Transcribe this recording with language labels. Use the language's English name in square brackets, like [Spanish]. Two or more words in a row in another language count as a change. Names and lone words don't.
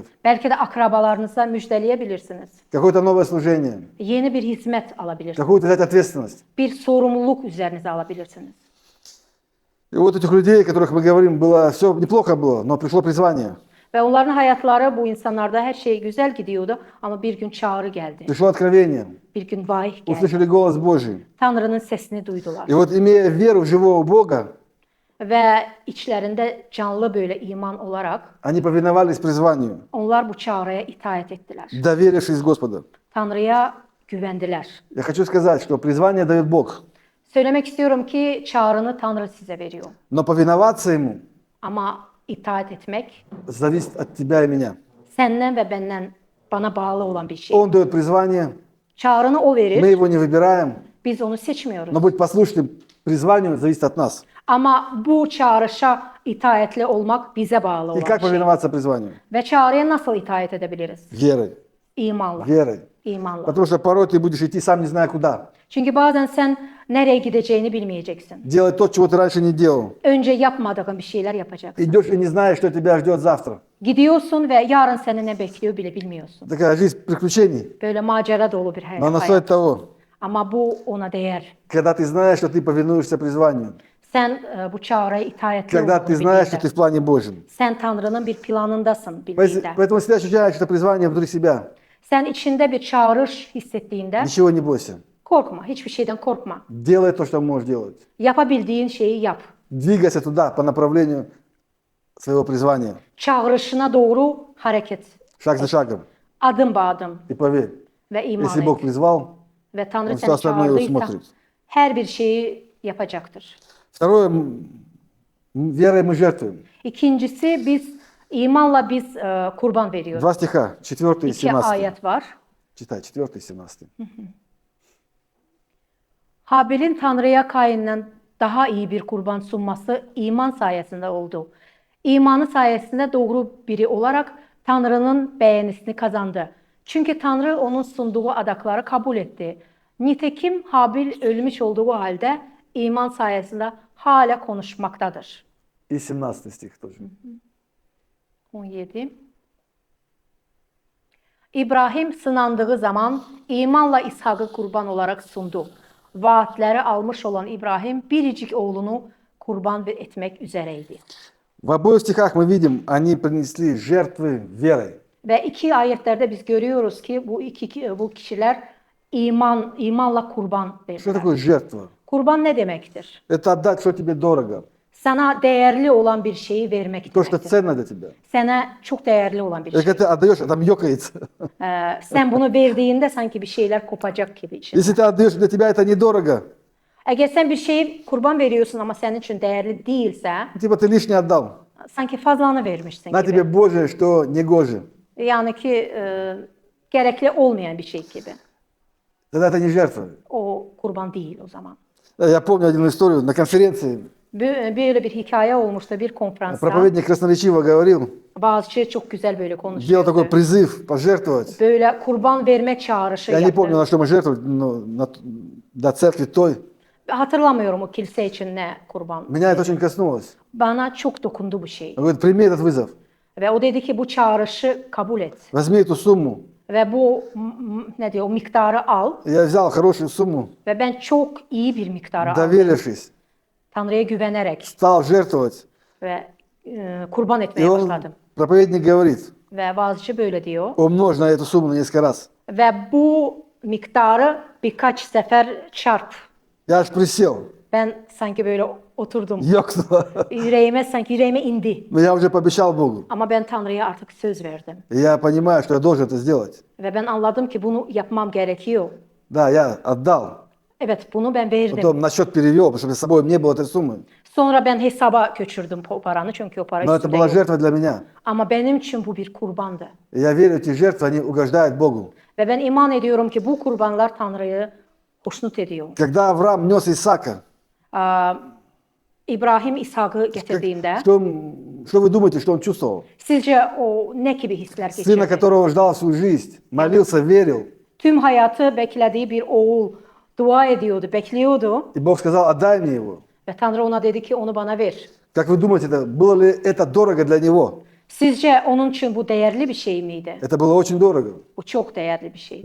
[Turkish] Belki de akrabalarınıza müjdeleyebilirsiniz. [Russian] Какое-то новое служение. [Turkish] Yeni bir hizmet alabilirsiniz. [Russian] Какую-то взять ответственность. [Turkish] Bir sorumluluk üzerinize alabilirsiniz. [Russian] И вот этих людей, о которых мы говорим, было все неплохо было, но пришло призвание. [Turkish] Ve onların hayatları bu insanlarda her şey güzel gidiyordu ama bir gün çağrı geldi. [Russian] Пришло откровение. [Turkish] Bir gün vahiy geldi. [Russian] Услышали голос Божий. [Turkish] Tanrı'nın sesini duydular. [Russian] И вот имея веру в живого Бога, [Turkish] Ve içlerinde canlı böyle iman olarak [Russian] они повиновались призванию, [Turkish] onlar bu çağrıya itaat ettiler. [Russian] доверившись Господу. [Turkish] Tanrı'ya güvendiler. [Russian] Я хочу сказать, что призвание дает Бог, [Turkish] Söylemek istiyorum ki çağrını Tanrı size veriyor. [Russian] но повиноваться Ему [Turkish] Ama itaat etmek [Russian] зависит от тебя и меня. [Turkish] senden ve benden bana bağlı olan bir şey. [Russian] Он дает призвание, [Turkish] Çağrını o [Russian] мы [Turkish] verir. [Russian] его не выбираем, [Turkish] Biz onu seçmiyoruz. [Russian] но быть послушным призванию зависит от нас. [Turkish] Ama bu çağrışa itaatli olmak bize bağlı [Russian] И [Turkish] olan [Russian] как [Turkish] şey. [Russian] повиноваться призванию? [Turkish] Ve çağrıya nasıl itaat edebiliriz? [Russian] Верой. [Turkish] İmanla. [Russian] Верой. [Turkish] İmanla. [Russian] Потому что порой ты будешь идти сам не зная куда. [Turkish] Çünkü bazen sen nereye gideceğini bilmeyeceksin. [Russian] Делать то, чего ты раньше не делал. [Turkish] Önce yapmadığın bir şeyler yapacaksın. [Russian] Идешь и не знаешь, что тебя ждет завтра. [Turkish] Gidiyorsun ve yarın seni ne bekliyor bile bilmiyorsun. [Russian] Такая жизнь приключений. [Turkish] Böyle macera dolu bir [Russian] Но она [Turkish] hayat. [Russian] стоит того. [Turkish] Ama bu ona değer. [Russian] Когда ты знаешь, что ты повинуешься призванию. [Turkish] Sen bu çağrıya itaatli [Russian] Когда ты [Turkish] olduğunu [Russian] знаешь, что ты [Turkish] bildiğinde. [Russian] в плане Божьем. [Turkish] Sen Tanrı'nın bir planındasın bildiğinde. [Russian] Поэтому всегда ощущаешь это призвание внутри себя. [Turkish] Sen içinde bir çağrış hissettiğinde [Russian] Ничего не бойся. [Turkish] korkma. Hiçbir şeyden korkma. [Russian] Делай то, что можешь делать. [Turkish] Yapabildiğin şeyi yap. [Russian] Двигайся туда по направлению своего призвания. [Turkish] Çağrışına doğru hareket. [Russian] Шаг за шагом. [Turkish] Adım adım [Russian] И поверь, [Turkish] ve iman [Russian] если Бог [Turkish] et. [Russian] призвал, [Turkish] Ve Tanrı [Russian] Он [Turkish] seni [Russian] все остальное [Turkish] çağırdıysa [Russian] усмотрит. [Turkish] her bir şeyi yapacaktır. [Russian] Второе, верой мы жертвуем. [Turkish] İkincisi biz imanla biz kurban veriyoruz. [Russian] Два стиха, 4 и [Turkish] İki 17. ayet var. [Russian] Читай, 4 и 17. [Turkish] Habil'in Tanrı'ya Kain'den daha iyi bir kurban sunması iman sayesinde oldu. İmanı sayesinde doğru biri olarak Tanrı'nın beğenisini kazandı. Çünkü Tanrı onun sunduğu adakları kabul etti. Nitekim Habil ölmüş olduğu halde iman sayesinde hala konuşmaktadır. [Russian] И 17 стих тоже. 17. [Turkish] İbrahim sınandığı zaman imanla İshak'ı kurban olarak sundu. Vaatleri almış olan İbrahim biricik oğlunu kurban etmek üzereydi. [Russian] В обоих стихах мы видим, они принесли жертвы верой. [Turkish] Ve iki ayetlerde biz görüyoruz ki bu kişiler imanla kurban [Russian] Что [Turkish] verdiler. [Russian] такое жертва? [Turkish] Kurban ne demektir? [Russian] Это отдать, что тебе дорого. [Turkish] Sana değerli olan bir şeyi vermek [Russian] То, что [Turkish] demektir. [Russian] ценно для тебя. [Turkish] Sana çok değerli olan bir [Russian] И [Turkish] şey. [Russian] когда ты отдаешь, там ёкается. [Turkish] Sen bunu verdiğinde sanki bir şeyler kopacak gibi içinde. [Russian] Если ты отдаешь, для тебя это недорого. [Turkish] Eğer sen bir şeyi kurban veriyorsun ama senin için değerli değilse, [Russian] Типа ты лишнее отдal. [Turkish] sanki fazlanı vermişsin [Russian] На [Turkish] gibi. [Russian] тебе Божие, что негоже. [Turkish] Yani ki gerekli olmayan bir şey gibi. [Russian] Тогда это не жертва. [Turkish] O kurban değil o zaman. [Russian] Я помню одну историю на конференции. [Turkish] Böyle bir hikaye olmuştu bir konferansta. [Russian] Проповедник красноречиво говорил, [Turkish] Bazı çok güzel böyle [Russian] делал [Turkish] konuşuyordu. [Russian] такой призыв пожертвовать. [Turkish] Böyle kurban verme çağrışı [Russian] Я не помню, [Turkish] yaptı. [Russian] на что мы жертвовали, но до церкви той. [Turkish] Hatırlamıyorum o kilise için ne kurban. [Russian] Меня это очень коснулось. [Turkish] Bana çok dokundu bu şey. [Russian] Он говорит, прими этот вызов. [Turkish] Ve o dedi ki bu çağrışı kabul et. [Russian] Возьми эту сумму. [Turkish] Ve bu ne diyor o miktarı al. [Russian] Я взял хорошую сумму, [Turkish] Ve ben çok iyi bir miktarı aldım. [Russian] доверившись, [Turkish] Tanrı'ya güvenerek [Russian] стал жертвовать. [Turkish] ve kurban [Russian] И [Turkish] etmeye [Russian] он, [Turkish] başladım. [Russian] проповедник говорит, [Turkish] Ve bazıcı böyle diyor. [Russian] умножь на эту сумму на несколько раз. [Turkish] Ve bu miktarı birkaç sefer çarp. [Russian] Я аж присел, [Turkish] Ben sanki böyle oturdum. [Russian] ёкнуло. [Turkish] Yüreğime indi. [Russian] Но я уже пообещал Богу. [Turkish] Ama ben Tanrı'ya artık söz verdim. [Russian] И я понимаю, что я должен это сделать. [Turkish] Ve ben anladım ki bunu yapmam gerekiyor. [Russian] Да, я отдал. [Turkish] Evet bunu ben verdim. [Russian] Потом на счет перевел, потому что с собой не было этой суммы. [Turkish] Sonra ben hesaba götürdüm o paranı çünkü o para [Russian] Но это [Turkish] üstünde [Russian] была [Turkish] yok. [Russian] жертва для меня. [Turkish] Ama benim için bu bir kurbandı. [Russian] И я верю, эти жертвы, они угождают Богу. [Turkish] Ve ben iman ediyorum ki bu kurbanlar Tanrı'yı hoşnut ediyor. [Russian] Когда Авраам нес Исаака, [Turkish] İbrahim İshak'ı getirdiğinde [Russian] что вы думаете, что он чувствовал? [Turkish] sizce o ne gibi hisler [Russian] Сына, [Turkish] geçirdi? [Russian] которого ждал всю жизнь, молился, верил. [Turkish] Tüm hayatı beklediği bir oğul dua ediyordu, bekliyordu. [Russian] И Бог сказал, отдай мне его. [Turkish] Ve Tanrı ona dedi ki onu bana ver. [Russian] Как вы думаете, было ли это дорого для него? [Turkish] Sizce onun için bu değerli bir şey miydi? [Russian] Это было очень дорого. [Turkish] Bu çok değerli bir şey.